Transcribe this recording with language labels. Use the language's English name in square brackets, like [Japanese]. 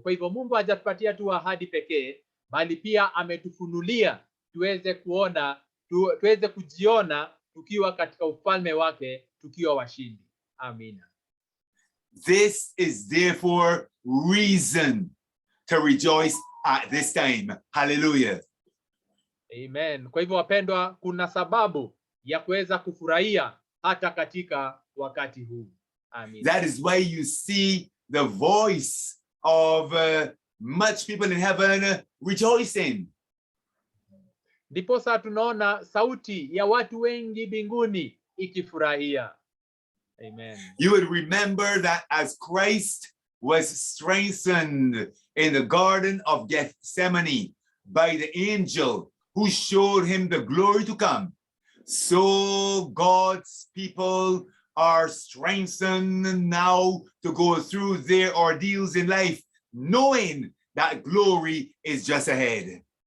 [Swahili] Kwa hivyo Mungu hajatupatia tu ahadi pekee, bali pia ametufunulia tuweze kuona, tuweze kujiona tukiwa katika ufalme wake, tukiwa washindi. Amina. [English] This is therefore reason to rejoice at this time. Hallelujah. Amen. [Swahili] Kwa hivyo wapendwa, kuna sababu ya kuweza kufurahia hata katika wakati huu. Amen. [English] That is why you see the voice of much people in heaven rejoicing. [Swahili] Ndiposa tunaona sauti ya watu wengi mbinguni ikifurahia. Amen. [English] You would remember that as Christ was strengthened in the Garden of Gethsemane by the angel who showed him the glory to come, so God's people are strengthened now to go through their ordeals in life, knowing that glory is just ahead.